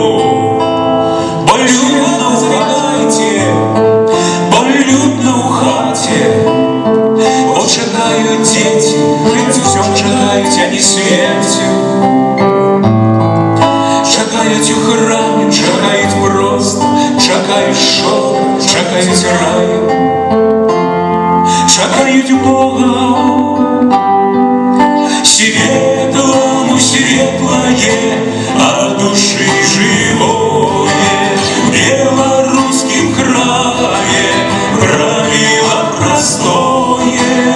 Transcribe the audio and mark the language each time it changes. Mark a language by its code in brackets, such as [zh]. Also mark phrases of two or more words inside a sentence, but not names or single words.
[be] Болютно ў хаце, болютно ў хаце, бо чакаюць дзеці, жыццём чакаюць, а не смерцю. Чакаюць у храме, чакаюць проста, чакаюць шоу, чакаюць раю, чакаюць Бога. [ru] Светлому светлое, а души живое, в белорусском крае правило простое.